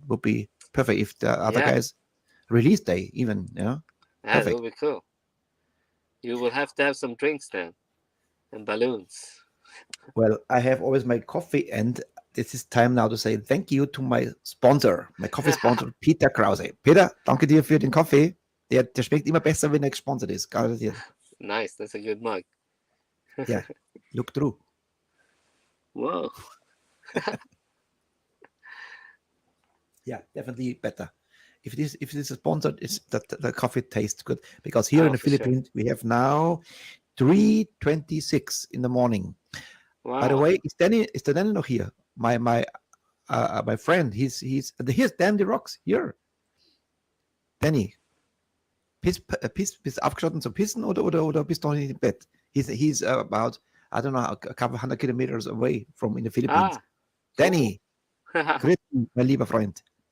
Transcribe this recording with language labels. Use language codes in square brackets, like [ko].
[en] Would be perfect if the other guys release day even. Yeah, that will be cool. You will have to have some drinks then, and balloons. Well, I have always my coffee, and this is time now to say thank you to my sponsor, my coffee sponsor, Peter Krause. [de] Peter, danke dir für den Kaffee. Der schmeckt immer besser, wenn er gesponsert ist. Garantiert. [en] Nice, that's a good mug. Yeah, look through. Whoa. Yeah, definitely better. If it is sponsored, it's that the coffee tastes good, because here in the For sure. Philippines we have now 3:26 in the morning. Wow. By the way, is Danny noch here? My friend, here's Dan the Rocks here. [de] Danny, bist aufgestanden zu pissen oder bist du noch nicht im Bett? [en] He's about, I don't know, a couple hundred kilometers away from in the Philippines. [de] Danny, grüß dich, mein lieber Freund.